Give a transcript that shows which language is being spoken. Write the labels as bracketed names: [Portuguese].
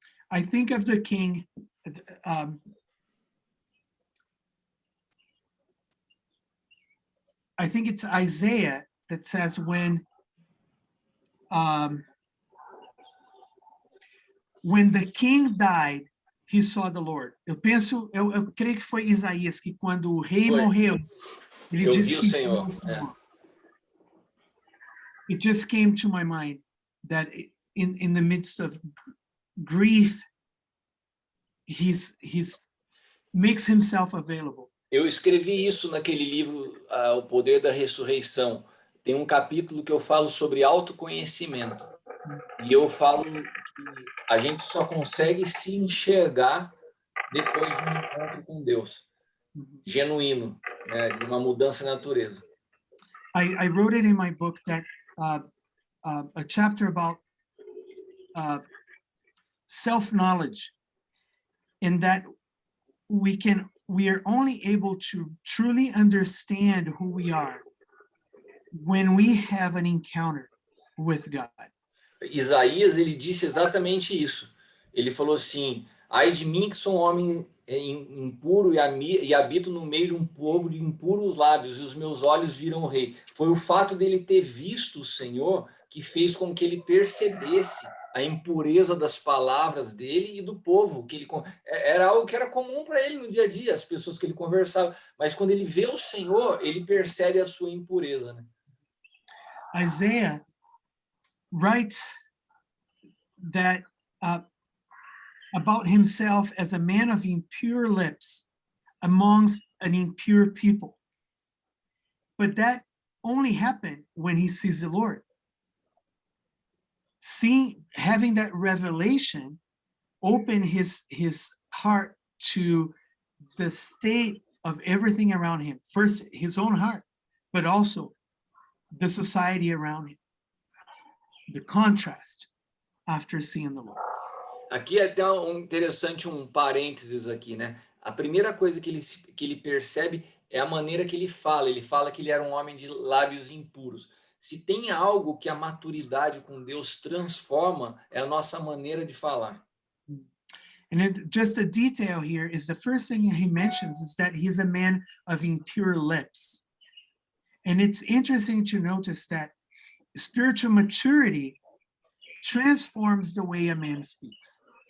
[English] I think of the king, I think it's Isaiah that says when the king died, he saw the Lord. [Portuguese] Eu creio que foi Isaías que quando o rei morreu, ele disse que Senhor. [English] It just came to my mind that in the midst of grief, he's makes himself available. [Portuguese] Eu escrevi isso naquele livro, O Poder da Ressurreição. Tem um capítulo que eu falo sobre autoconhecimento. E eu falo que a gente só consegue se enxergar depois de um encontro com Deus, genuíno, né, de uma mudança na natureza. [English] I wrote it in my book that a chapter about self-knowledge, in that we are only able to truly understand who we are when we have an encounter with God. [Portuguese] Isaías, ele disse exatamente isso. Ele falou assim, ai de mim que sou um homem impuro e habito no meio de um povo de impuros lábios, e os meus olhos viram o rei. Foi o fato dele ter visto o Senhor que fez com que ele percebesse a impureza das palavras dele e do povo, que ele era algo que era comum para ele no dia a dia, as pessoas que ele conversava, mas quando ele vê o Senhor, ele percebe a sua impureza, né? [English] Isaiah writes that about himself as a man of impure lips amongst an impure people. But that only happened when he sees the Lord. Having that revelation open his heart to the state of everything around him. First, his own heart, but also the society around him. The contrast after seeing the Lord. [Portuguese] Aqui é até interessante um parênteses aqui, né? A primeira coisa que ele percebe é a maneira que ele fala. Ele fala que ele era um homem de lábios impuros. Se tem algo que a maturidade com Deus transforma, é a nossa maneira de falar. [English] And just a detail here is the first thing he mentions is that he's a man of impure lips. And it's interesting to notice that spiritual maturity transforms the way a man speaks.